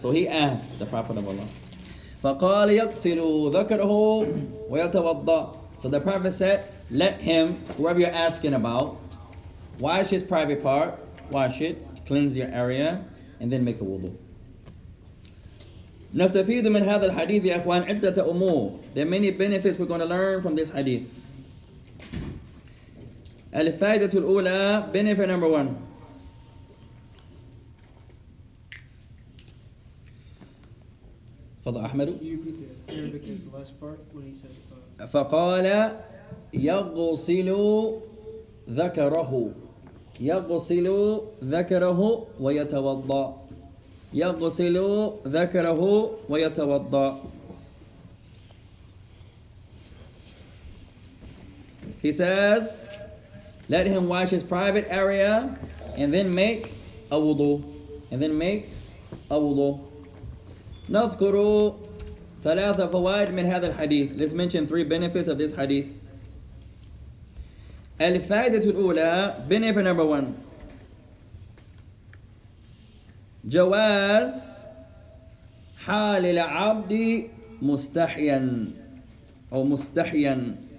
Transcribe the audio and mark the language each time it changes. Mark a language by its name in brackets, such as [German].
[English] So he asked the Prophet of Allah. [Arabic] فقال يغسل ذكره ويتوضأ. [English] So the Prophet said, let him, whoever you're asking about, wash his private part, wash it, cleanse your area, and then make a wudu. [Arabic] نستفيد من هذا الحديث يا أخوان عدة أمور. [English] There are many benefits we're going to learn from this hadith. [Arabic] الفائدة الأولى, [English] benefit number 1. [Arabic] فضل أحمد. [English] Can you repeat the Arabic at the last part when he said [Arabic] فقال يغسل ذكره يغسل ذكره ويتوضأ يغسل ذكره ويتوضأ. [English] He says, let him wash his private area and then make a wudu. And then make a wudu. [Arabic] نذكر ثلاث فوائد من هذا الحديث. [English] Let's mention 3 benefits of this hadith. [Arabic] الفائدة الأولى, [English] benefit number 1. [Arabic] جواز حال العبد مستحيا أو مستحيا.